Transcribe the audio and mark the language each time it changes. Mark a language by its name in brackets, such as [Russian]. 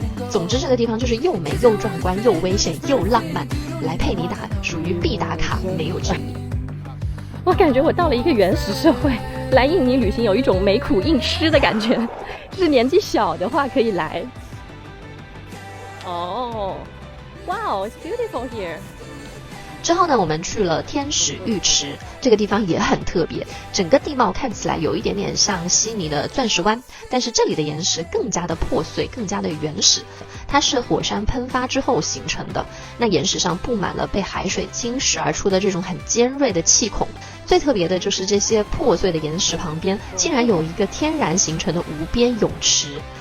[Chinese] 总之这个地方就是又美又壮观又危险又浪漫，来佩尼达属于必打卡，没有之一。我感觉我到了一个原始社会，来印尼旅行有一种没苦硬吃的感觉，就是年纪小的话可以来。 [English] 哦，Wow, it's beautiful here. [Chinese] 之后呢，我们去了天使浴池，这个地方也很特别，整个地貌看起来有一点点像悉尼的钻石湾，但是这里的岩石更加的破碎，更加的原始，它是火山喷发之后形成的。那岩石上布满了被海水侵蚀而出的这种很尖锐的气孔，最特别的就是这些破碎的岩石旁边竟然有一个天然形成的无边泳池。